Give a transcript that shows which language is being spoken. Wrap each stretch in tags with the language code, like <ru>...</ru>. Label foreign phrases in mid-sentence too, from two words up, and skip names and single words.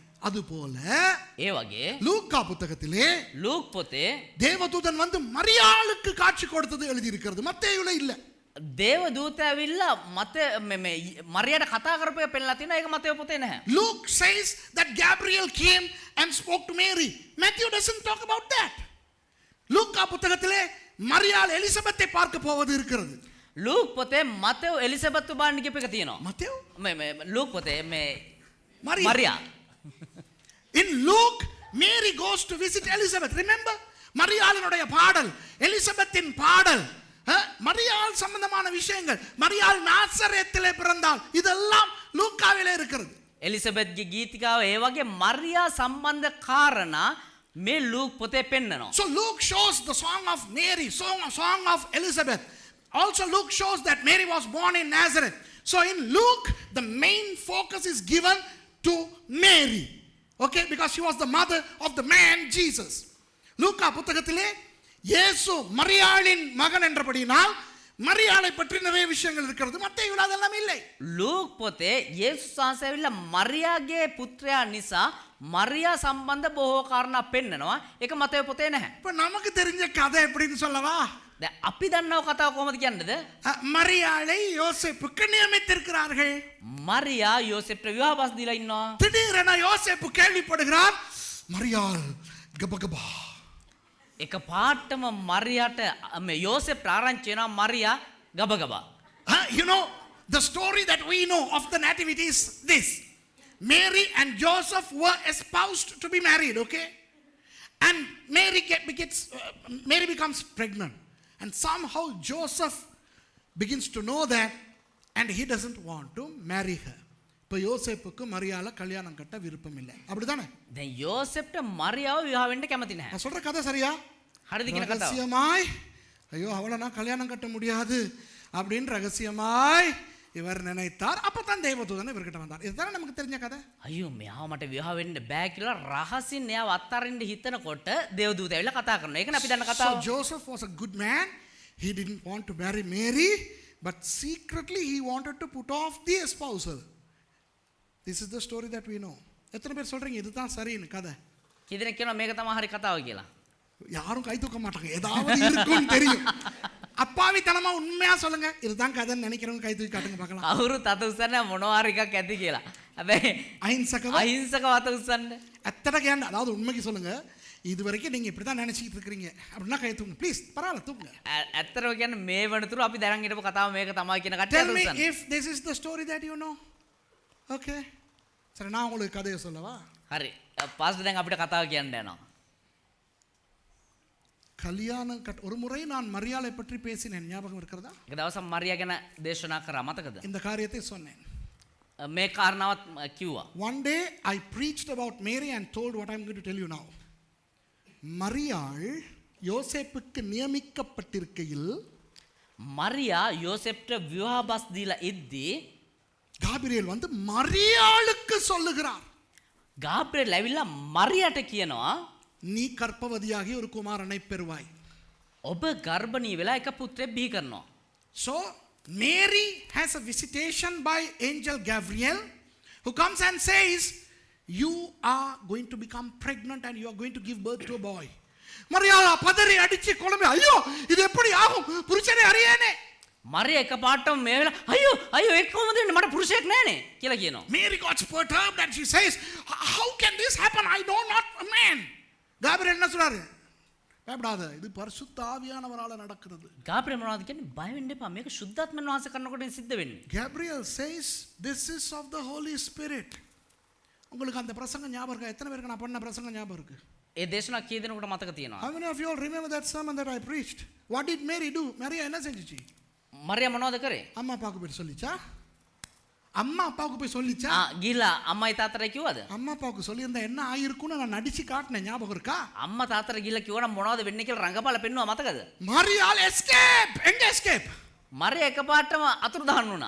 <ta>அதுபோல</ta> <si>ඒ වගේ</si> <ta>லூக்கா புத்தகத்திலே</ta> <si>ලූක් පොතේ</si> <ta>தேவதூதன் வந்து மரியாளுக்கு காட்சி கொடுத்தது எழுதி இருக்கிறது, மத்தேயுல இல்ல.</ta> <si>දේව දූතය ඇවිල්ලා මත මරියට කතා කරපු එක පෙන්නලා තියෙනවා. ඒක මතේ පොතේ නැහැ.</si> <en>Luke says that Gabriel came and spoke to Mary. Matthew doesn't talk about that.</en> <ta>லூக்கா புத்தகத்திலே மரியாள் எலிசபெத்தை பார்க்க போவது இருக்கிறது.</ta> <si>ලූක් පොතේ මතෙව් එලිසබෙත් උබාන්න කියප එක තියෙනවා.</si> <ta>மத்தேயு</ta> <si>ලූක් පොතේ මේ Maria. මරියා</si> <en>In Luke, Mary goes to visit Elizabeth. Remember?</en> <ta>மரியாளினுடைய பாடல், எலிசபெத்தின் பாடல், மரியாள் சம்பந்தமான விஷயங்கள், மரியாள் நாசரேத்திலே பிறந்தாள், இதெல்லாம் லூக்காவிலே இருக்கிறது.</ta> <si>එලිසබෙත්ගේ ගීතිකාව ඒ වගේ මරියා සම්බන්ධ කාරණා මේ ලූක් පොතේ පෙන්නනවා.</si> <en>So Luke shows the song of Mary, song of Elizabeth. Also Luke shows that Mary was born in Nazareth. So in Luke, the main focus is given to Mary. Okay, because she was the mother of the man Jesus.</en> <ta>லூக்கா புத்தகத்திலே இயேசு மரியாளின் மகன் என்றபடினால் மரியாளை பற்றி நிறைய விஷயங்கள் இருக்கிறது. மத்தேயுல அதெல்லாம் இல்லை.</ta> <si>ලූක් පොතේ යේසුස් වහන්සේ ඇවිල්ලා මරියාගේ පුත්‍රයා නිසා මරියා සම්බන්ධ බොහෝ කාරණා පෙන්නනවා. ඒක මතේ පොතේ නැහැ.</si> <ta>இப்ப நமக்கு தெரிஞ்ச கதை எப்படின்னு சொல்லவா?</ta> <si>දැන් අපි දන්නව කතාව කොහොමද කියන්නේද?</si> <ta>மரியாளை யோசேப்புக்கு நியமித்திருக்கிறார்கள்.</ta> <si>මරියා යෝසෙෆ්ට විවාහ බස් දීලා ඉන්නවා.</si> <ta>திடீரென யோசேப்பு கேள்விப்படுகிறார், மரியாள் கபகபா.</ta> <si>එක පාටම මරියාට මේ යෝසෙෆ් ආරංචි වෙනවා මරියා ගබගබා.</si> <en>You know, the story that we know of the nativity is this. Mary and Joseph were espoused to be married, okay? And Mary becomes pregnant. And somehow Joseph begins to know that and he doesn't want to marry her.</en> <ta>இப்போ யோசேப்புக்கு மரியாள கல்யாணம் கட்ட விருப்பம் இல்லை, அப்படிதானே?</ta> <si>දැන් යෝසෙෆ්ට මරියාව විවාහ වෙන්න කැමති නැහැ.</si> <ta>நான் சொல்ற கதை சரியா?</ta> <si>හරිද කියන කතාව?</si> <ta>ரகசியமாய் ஐயோ அவளை நான் கல்யாணம் கட்ட முடியாது அப்படின்னு ரகசியமாய் இவர் நினைத்தார். அப்பதான் தேவதூதன் இவர்கிட்ட வந்தார். இதுதானே நமக்கு தெரிஞ்ச கதை.</ta> <si>අයියෝ මෙයා මට විවාහ වෙන්න බෑ කියලා රහසින් එයාව අත්හරින්න හිතනකොට දේවදූතය ඇවිල්ලා කතා කරනවා. ඒකනේ අපි දන්න So කතාව.</si> <en>Joseph was a good man. He didn't want to marry Mary, but secretly he wanted to put off the espousal. This is the story that we know.</en> <ta>எத்தனை பேர் சொல்றீங்க இதுதான் சரின்னு கதை?</ta> <si>කීදෙනෙක් කියනවා මේක තමයි හරි කතාව කියලා.</si> <ta>யாரும் கை தூக்க மாட்டாங்க, ஏதாவது இருக்குன்னு தெரியும். அப்பாவித்தனமா உண்மையா சொல்லுங்க இதுதான் கதைன்னு நினைக்கிறவங்க கை தூக்கி காட்டுங்க பார்க்கலாம்.</ta> <si>කවුරුත් අත උස්සන්නේ මොනවා හරි එකක් ඇති කියලා. හැබැයි அஹிம்சக අහිංසකව අත උස්සන්නේ.</si> <ta>எத்தனை கேண்ட, அதாவது உண்மைக்கு சொல்லுங்க, இது வரைக்கும் நீங்க இப்படிதான் நினைச்சிட்டு இருக்கீங்க அப்படின்னா கை தூக்குங்க ப்ளீஸ், பரவாயில்ல தூக்குங்க.</ta> <si>ඇත්තටම කියන්නේ මේ වනතුරු අපි දැනන් හිටපු කතාව මේක තමයි කියන කට්ටිය</si> <en>Tell</en> <si>අත</si> <en>me</en> <si>උස්සන්නේ.</si> <en>if this is the story that you know.</en> <ta>Okay, சரி நான் உங்களுக்கு கதையை சொல்லவா?</ta> <si>හරි. පාස්ටර් දැන් අපිට කතාව කියන්න යනවා.</si> <ta>கல்யாணம் ஒரு முறை நான் மரியாளை பற்றி பேசினேன், ஞாபகம் இருக்கிறதா?</ta> <si>එක දවසක් මරියා ගැන දේශනා කරා මතකද?</si> <ta>இந்த காரியத்தை சொன்னேன்.</ta> <si>මේ කාරණාවත් කිව්වා.</si> <en>One day I preached about Mary and told what I'm going to tell you now.</en> <ta>மரியாள் யோசேப்புக்கு நியமிக்கப்பட்டிருக்கையில்</ta> <si>මරියා යෝසෙෆ්ට විවාහ බස් දීලා ඉද්දී</si> <ta>காபிரியேல் வந்து மரியாளுக்கு சொல்லுகிறார்,</ta> <si>ගාබ්‍රියෙල් ඇවිල්ලා මරියාට කියනවා</si> <ta>நீ கர்ப்பவதியாகி ஒரு குமாரனை பெறுவாய்.</ta> <si>ඔබ ගර්භණී වෙලා එක පුත්‍රයෙක් බිහි කරනවා.</si> <en>So Mary has a visitation by angel Gabriel who comes and says you are going to become pregnant and you are going to give birth to a boy.</en> <ta>மரியாள் பதறி அடிச்சு குழம்பி, ஐயோ இது எப்படி ஆகும், புருஷனை அறியேனே.</ta> <si>මරියා එක පාටම මේ වෙලා අයියෝ අයියෝ ඒක කොහොමද වෙන්නේ මට පුරුෂයෙක් නැහනේ කියලා කියනවා.</si> <en>Mary got perturbed and she says, how can this happen, I know not a man.</en> <ta>Gabriel என்ன சொல்றாரு? பயப்படாத, இது பரிசுத்த ஆவியானவரால நடக்கிறது.</ta> <si>ගාබ්‍රියෙල් මොනවද කියන්නේ? බය වෙන්න එපා. මේක සුද්ධාත්මයන් වහන්සේ කරනකොට සිද්ධ වෙන්නේ.</si> <en>Gabriel says this is of the Holy Spirit.</en> <ta>உங்களுக்கு அந்த பிரசங்கம் ஞாபகம் இருக்கா? எத்தனை பேருக்கு நான் பண்ண பிரசங்கம் ஞாபகம் இருக்கு?</ta> <si>ඒ දේශනා කී දෙනෙකුට මතක තියෙනවා?</si> <en>How many of you all remember that sermon that I preached? What did Mary do?</en> <ta>Maria என்ன செஞ்சுச்சு?</ta> <si>මරියා මොනවද කරේ?</si> <ta>அம்மா அப்பாவுக்கு போய் சொல்லிச்சா? அம்மா அப்பாவுக்கு போய் சொல்லிச்சா?</ta> <si>ගිහිල්ලා අම්මයි තාත්තට කිව්වද?</si> <ta>அம்மா அப்பாவுக்கு சொல்லியிருந்தா என்ன ஆயிருக்கும்னு நான் நடிச்சு காட்டினேன், ஞாபகம் இருக்கா?</ta> <si>අම්මා තාත්තට ගිහිල්ලා කිව්වනම් මොනවද වෙන්නේ කියලා රංගපාල පෙන්නුවා මතකද?</si> <ta>மரியாள் எஸ்கேப். எங்க எஸ்கேப்?</ta> <si>මරියා එකපාරටම අතුරුදහන් වුණා.</si>